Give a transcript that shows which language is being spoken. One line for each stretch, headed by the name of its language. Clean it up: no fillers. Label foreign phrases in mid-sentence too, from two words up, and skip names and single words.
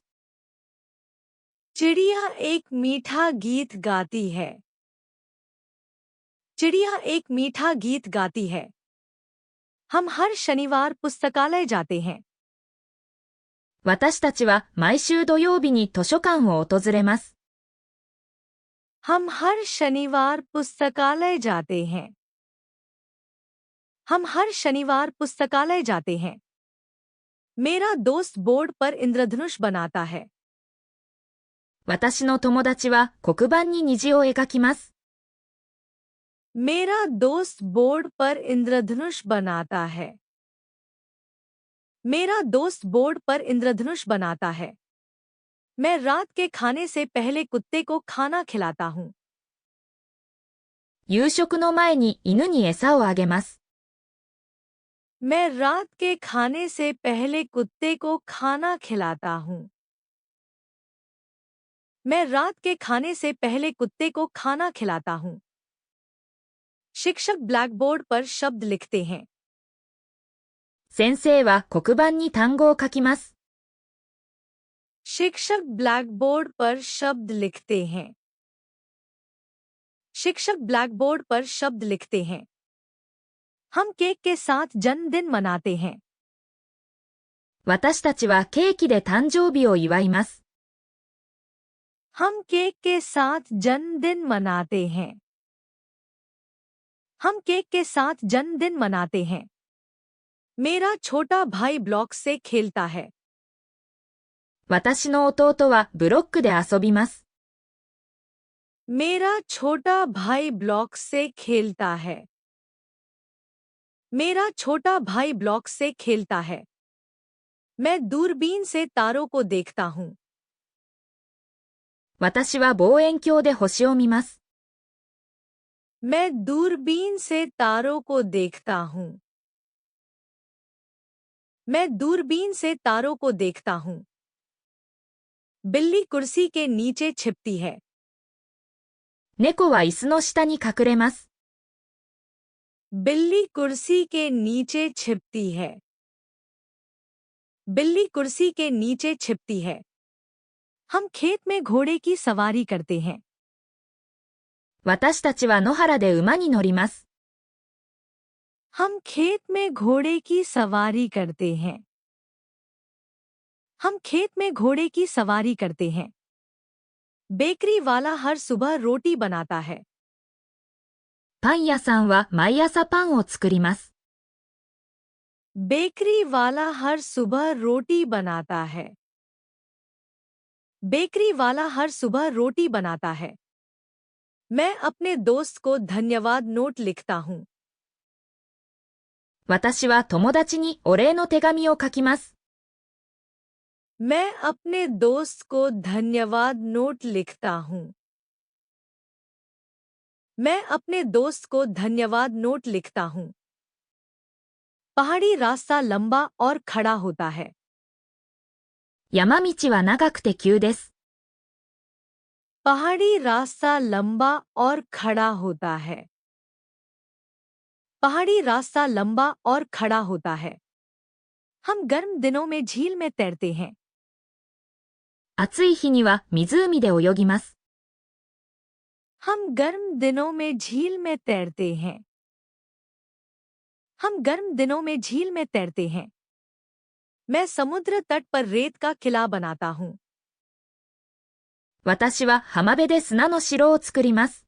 Hindi: चिड़िया एक मीठा गीत गाती है। चिड़िया एक मीठा गीत गाती है। हम हर शनिवार पुस्तकालय जाते हैं।
Japanese: 私たちは毎週土曜日に図書館を訪れます。
Hindi: हम हर शनिवार पुस्तकालय जाते हैं। हम हर शनिवार पुस्तकालय जाते हैं। मेरा दोस्त बोर्ड पर इंद्रधनुष बनाता है।
Japanese: 私の友達は黒板に虹を描きます。
Hindi: मेरा दोस्त बोर्ड पर इंद्रधनुष बनाता है। मेरा दोस्त बोर्ड पर इंद्रधनुष बनाता है। मैं रात के खाने से पहले कुत्ते को खाना खिलाता हूँ।
Japanese: 夕食の前に犬に餌をあげます。
Hindi: मैं रात के खाने से पहले कुत्ते को खाना खिलाता हूँ। मैं रात के खाने से पहले कुत्ते को खाना खिलाता हूँ। शिक्षक ब्लैकबोर्ड पर शब्द लिखते हैं।
Japanese: 先生は黒板に単語を書きます。
Hindi: शिक्षक ब्लैकबोर्ड पर शब्द लिखते हैं। शिक्षक ब्लैकबोर्ड पर शब्द लिखते हैं। हम केक के साथ जन्मदिन मनाते हैं।
Japanese: 私たちはケーキで誕生日を祝います。
Hindi: हम केक के साथ जन्मदिन मनाते हैं। हम केक के साथ जन्मदिन मनाते हैं। मेरा छोटा भाई ब्लॉक से खेलता है।
Japanese: 私の弟はブロックで遊びます。
Hindi: मेरा छोटा भाई ब्लॉक से खेलता है। मेरा छोटा भाई ब्लॉक से खेलता है। मैं दूरबीन से तारों को देखता हूँ।
Japanese: 私は望遠鏡で星を見ます。
Hindi: मैं दूरबीन से तारों को देखता हूँ। मैं दूरबीन से तारों को देखता हूँ। बिल्ली कुर्सी के नीचे छिपती है।
Japanese: 猫は椅子の下に隠れます。
Hindi: बिल्ली कुर्सी के नीचे छिपती है। बिल्ली कुर्सी के नीचे छिपती है। हम खेत में घोड़े की सवारी करते हैं।
Japanese: 私たちは野原で馬に乗ります。
Hindi: हम खेत में घोड़े की सवारी करते हैं। हम खेत में घोड़े की सवारी करते हैं। बेकरी वाला हर सुबह रोटी बनाता है।
Japanese: パン屋さんは毎朝パンを作ります。
Hindi: बेकरी वाला हर सुबह रोटी बनाता है। बेकरी वाला हर सुबह रोटी बनाता है। मैं अपने दोस्त को धन्यवाद नोट लिखता हूँ।
Japanese: 私は友達にお礼の手紙を書きます。
Hindi: मैं अपने दोस्त को धन्यवाद नोट लिखता हूँ। मैं अपने दोस्त को धन्यवाद नोट लिखता हूँ। पहाड़ी रास्ता लंबा और खड़ा होता है।
Japanese: 山道は長くて急です。
Hindi: पहाड़ी रास्ता लंबा और खड़ा होता है। पहाड़ी रास्ता लंबा और खड़ा होता है। हम गर्म दिनों में झील में तैरते हैं।
Japanese: 暑い日には湖で泳ぎます。
Hindi: हम गर्म दिनों में झील में तैरते हैं। हम गर्म दिनों में झील में तैरते हैं। मैं समुद्र तट पर रेत का किला बनाता हूँ।
Japanese: 私は浜辺で砂の城を作ります。